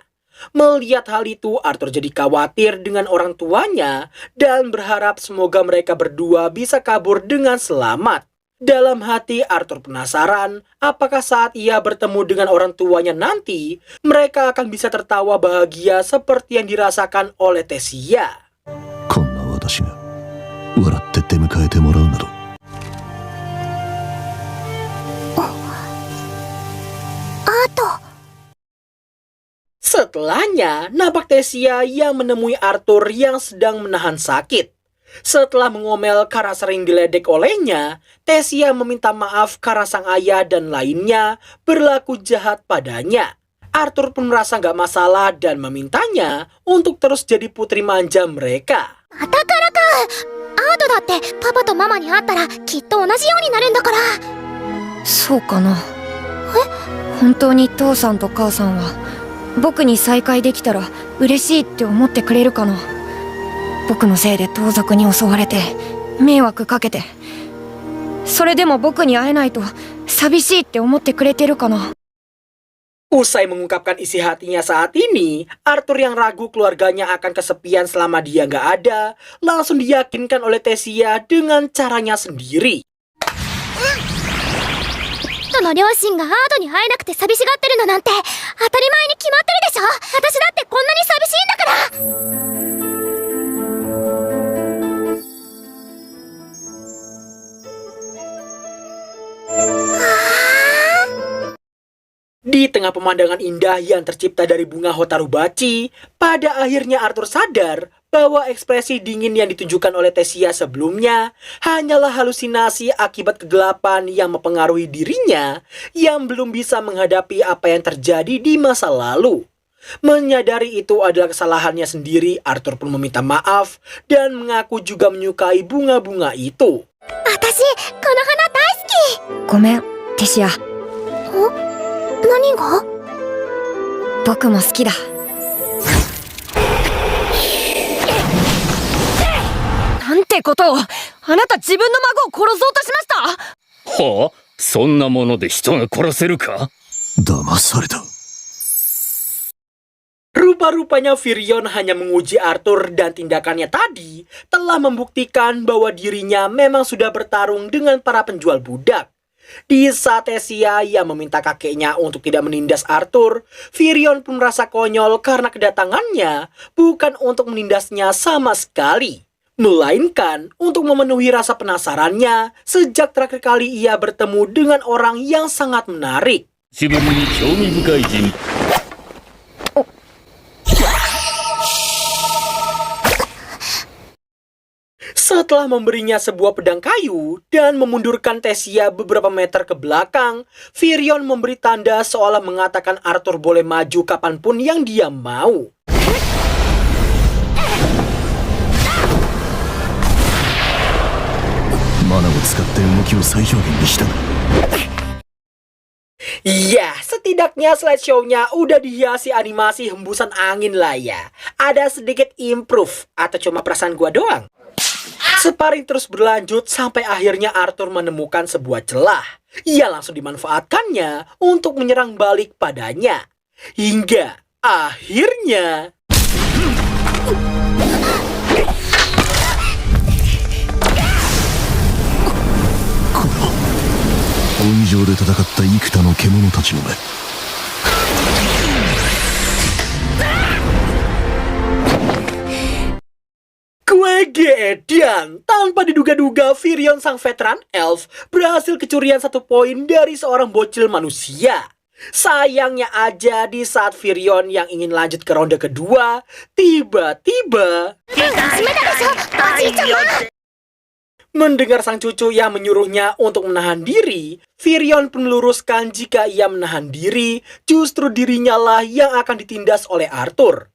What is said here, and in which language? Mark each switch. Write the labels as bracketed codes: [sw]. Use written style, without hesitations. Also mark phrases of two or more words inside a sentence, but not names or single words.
[id] Melihat hal itu, Arthur jadi khawatir dengan orang tuanya dan berharap semoga mereka berdua bisa kabur dengan selamat. Dalam hati Arthur penasaran apakah saat ia bertemu dengan orang tuanya nanti mereka akan bisa tertawa bahagia seperti yang dirasakan oleh Tessia. [ja] こんな私が笑って出迎えてもらうなど。 [id] Setelahnya, nampak Tessia yang menemui Arthur yang sedang menahan sakit. Setelah mengomel karena sering diledek olehnya, Tessia meminta maaf karena sang ayah dan lainnya berlaku jahat padanya. Arthur pun merasa gak masalah dan memintanya untuk terus jadi putri manja mereka. [ja] だからか。アートだってパパとママに会ったらきっと同じようになるんだから。そうかな。本当に父さんと母さんは僕に再会できたら嬉しいって思ってくれるかな。僕のせいで盗賊に襲われて迷惑かけて、それでも僕に会えないと寂しいって思ってくれてるかな。 [id] Usai mengungkapkan isi hatinya saat ini, Arthur yang ragu keluarganya akan kesepian selama dia nggak ada, langsung diyakinkan oleh Tessia dengan caranya sendiri. [ja] 人の両親がアートに会えなくて寂しがってるのなんて当たり前に決まってるでしょ。私だってこんなに寂しいんだから。 [id] Di tengah pemandangan indah yang tercipta dari bunga Hotarubachi, pada akhirnya Arthur sadar bahwa ekspresi dingin yang ditunjukkan oleh Tessia sebelumnya hanyalah halusinasi akibat kegelapan yang mempengaruhi dirinya yang belum bisa menghadapi apa yang terjadi di masa lalu. Menyadari itu adalah kesalahannya sendiri, Arthur pun meminta maaf dan mengaku juga menyukai bunga-bunga itu. [ja] 私この花大好き。ごめん、テシア。何が？僕も好きだ。なんてことを！あなた自分の孫を殺そうとしました！はあ、そんなもので人が殺せるか？騙された。 [id] Rupa-rupanya Firion hanya menguji Arthur dan tindakannya tadi telah membuktikan bahwa dirinya memang sudah bertarung dengan para penjual budak. Di saat Tessia yang meminta kakeknya untuk tidak menindas Arthur, Firion pun merasa konyol karena kedatangannya bukan untuk menindasnya sama sekali, melainkan untuk memenuhi rasa penasarannya sejak terakhir kali ia bertemu dengan orang yang sangat menarik. [ja] 久しぶりに興味深い人。 [id] Setelah memberinya sebuah pedang kayu dan memundurkan Tessia beberapa meter ke belakang, Firion memberi tanda seolah mengatakan Arthur boleh maju kapanpun yang dia mau. [ja] Mana を使って動きを最小限にした。 [id] Ya, setidaknya slideshow-nya udah dihiasi animasi hembusan angin lah ya. Ada sedikit improve atau cuma perasaan gua doang? Sparring terus berlanjut sampai akhirnya Arthur menemukan sebuah celah. Ia langsung dimanfaatkannya untuk menyerang balik padanya. Hingga akhirnya... [ja] 温情で戦った幾多の獣たちの目。 [id] Gue Tragedian! Tanpa diduga-duga, Virion sang veteran elf berhasil kecurian 1 poin dari seorang bocil manusia. Sayangnya aja di saat Virion yang ingin lanjut ke ronde kedua, tiba-tiba mendengar sang cucu yang menyuruhnya untuk menahan diri, Virion pun meluruskan jika ia menahan diri, justru dirinya lah yang akan ditindas oleh Arthur.